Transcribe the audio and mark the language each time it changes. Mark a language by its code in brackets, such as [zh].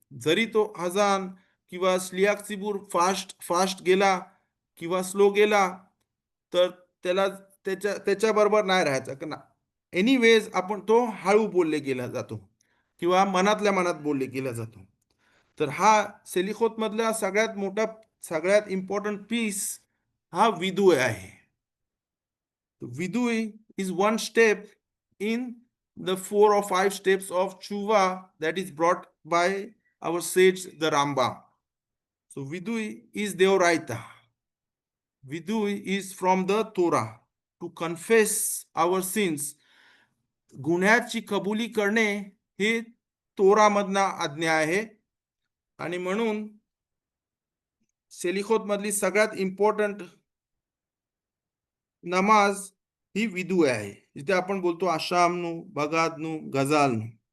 [mr] जरी तो हजान किंवा श्लियाक सिबूर फास्ट गेला किंवा स्लो गेला तर त्याच्या बरोबर नाही राहायचं. एनिवेज आपण तो हळू बोलले गेला जातो किंवा मनातल्या मनात बोलले गेला जातो. तर हा सेलिखोत मधला सगळ्यात इम्पॉर्टंट पीस हा विदुय आहे. [en] Vidui is one step in the 4 or 5 steps of tshuva that is brought by our sage the Rambam. So Vidui is Deoraita. Vidui is from the Torah to confess our sins. [mr] गुन्ह्याची कबुली करणे हे तोरा मधना आज्ञा आहे. आणि म्हणून सेलिखोत मधली सगळ्यात इम्पॉर्टंट नमाज ही विदू आहे, जिथे आपण बोलतो [he] आशामनु बगादनु गजालनु.